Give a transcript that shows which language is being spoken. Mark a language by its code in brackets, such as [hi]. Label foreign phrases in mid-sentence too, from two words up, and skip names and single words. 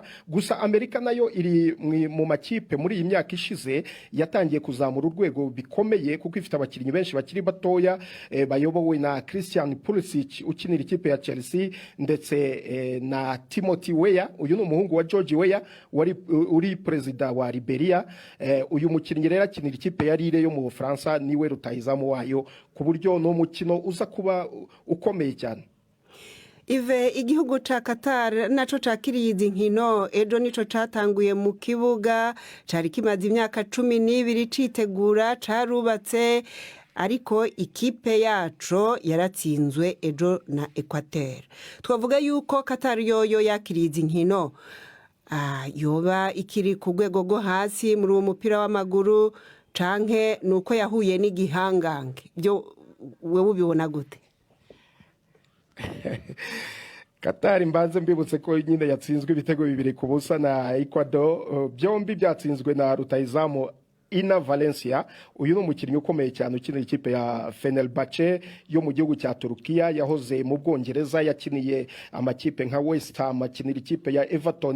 [rw] Gusa Amerika nayo iri mu makipe muri iyi myaka ishize yatangiye kuzamura urwego bikomeye kuko ifite abakinnyi benshi bakiri batoya bayobowe na Christian Pulisic ukinira ikipe ya Chelsea ndetse na Timothy Weah, uyu ni umuhungu wa George Weah uri perezida wa Liberia. Uyu mukinnyi rero akinira ikipe ya Lille yo mu Bufaransa niwe rutahizamu wayo ku buryo no mukino uza kuba ukomeye cyane. [rn] Ive igihugu ca Qatar naco cakiriye izi nkino ejo nico catanguye mu kibuga cari kimaze imyaka 12 citegura carubatse ariko ikipe yaco yaratsinzwe ejo na Equateur. Twavuga yuko Qatar yoyo yakiriye izi nkino yoba ikiri ku rwego rwo hasi muri uwo mupira w'amaguru canke nuko yahuye n'igihangange byo wewe ubibona gute? Qatar mbanze mbibutse ko nyine yatsinzwe ibitego 2-0 na Ecuador, byombi byatsinzwe na rutahizamu Ina Valencia. [rw] Uyu ni umukinnyi ukomeye cyane ukinira ikipe ya Fenerbahce yo mu gihugu cya Turukiya, yahoze mu Bwongereza, yakiniye amakipe nka West Ham, akinira ikipe ya Everton.